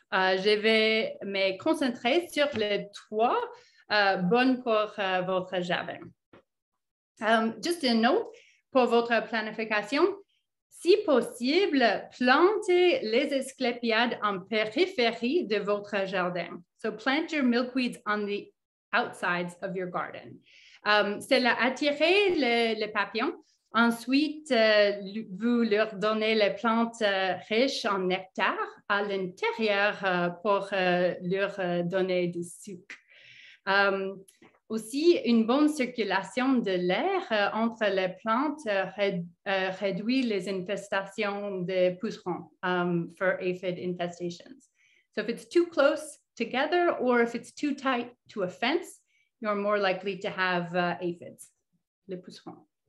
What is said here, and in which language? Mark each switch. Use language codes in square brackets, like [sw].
[fr] Je vais me concentrer sur les 3 bonnes pour votre jardin. Juste une note pour votre planification. Si possible, plantez les asclépiades en périphérie de votre jardin. [en] So plant your milkweeds on the outsides of your garden. [fr] Cela attire les papillons. Ensuite, vous leur donnez les plantes riches en nectar à l'intérieur pour leur donner du sucre. Aussi, une bonne circulation de l'air entre les plantes réduit les infestations de pucerons [en] for aphid infestations. So if it's too close together or if it's too tight to a fence, you're more likely to have aphids, [fr] les pucerons.